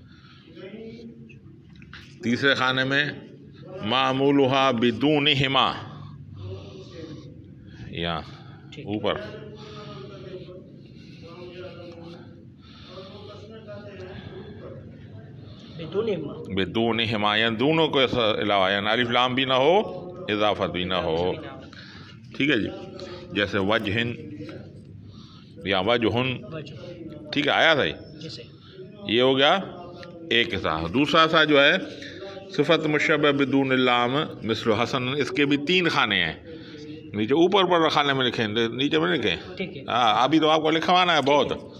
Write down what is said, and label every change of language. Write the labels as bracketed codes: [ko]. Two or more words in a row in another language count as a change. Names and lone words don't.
[ur] تیسرے خانے میں [ar] معمولها بدونہما، [ur] یہاں اوپر بدونہما، یعنی دونوں کو علاوہ، یعنی الف لام بھی نہ ہو اضافت بھی نہ ہو، ٹھیک ہے جی۔ جیسے وجہن یا وجہن، ٹھیک ہے، آیا تھا یہ ہو گیا ایک حصہ۔ دوسرا سا جو ہے صفت مشبہ [ar] بدون اللام [ur] مثل حسن، اس کے بھی 3 خانے ہیں، نیچے اوپر پر خانے میں لکھیں، نیچے میں لکھیں، ہاں ابھی تو آپ کو لکھوانا ہے بہت۔